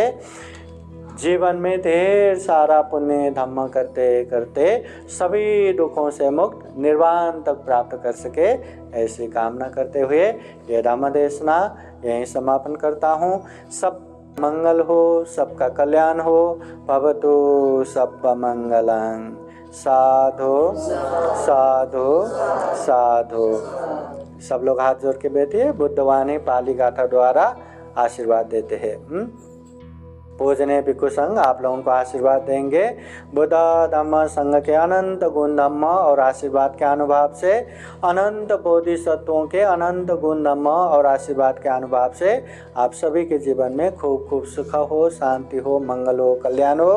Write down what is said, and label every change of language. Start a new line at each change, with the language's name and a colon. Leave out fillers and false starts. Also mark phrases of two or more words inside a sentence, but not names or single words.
Hindi: जीवन में ढेर सारा पुण्य धम्म करते करते सभी दुखों से मुक्त निर्वाण तक प्राप्त कर सके, ऐसी कामना करते हुए ये धम्म देशना यहीं समापन करता हूँ। सब मंगल हो, सबका कल्याण हो।
Pali: भवतु सब्ब मंगलं। साधु साधु साधु।
Hindi: सब लोग हाथ जोड़ के बैठिए, बुद्ध वाणी पाली गाथा द्वारा आशीर्वाद देते हैं। पूजनीय भिक्षु संघ आप लोगों को आशीर्वाद देंगे। बुद्ध धम्म संघ के अनंत गुण धम्म और आशीर्वाद के अनुभव से, अनंत बोधिसत्वों के अनंत गुण धम्म और आशीर्वाद के अनुभव से आप सभी के जीवन में खूब खूब सुख हो, शांति हो, मंगल हो, कल्याण हो।